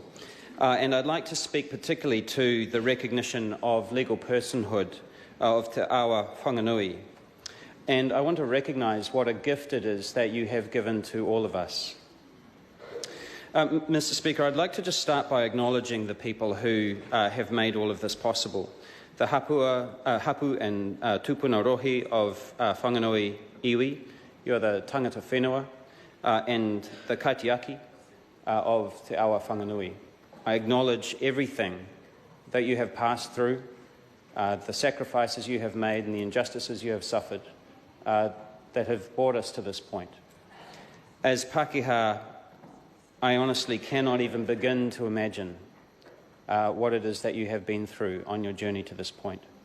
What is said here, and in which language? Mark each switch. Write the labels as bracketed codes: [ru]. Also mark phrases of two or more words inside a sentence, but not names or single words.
[en] And I'd like to speak particularly to the recognition of legal personhood of Te Awa Whanganui. And I want to recognise what a gift it is that you have given to all of us. Mr Speaker, I'd like to just start by acknowledging the people who have made all of this possible. The hapu and [mi] tupuna rohi [en] of Whanganui iwi, you're the [mi] tangata whenua, [en] and the kaitiaki of Te Awa Whanganui. I acknowledge everything that you have passed through, the sacrifices you have made and the injustices you have suffered that have brought us to this point. As Pākehā, I honestly cannot even begin to imagine what it is that you have been through on your journey to this point.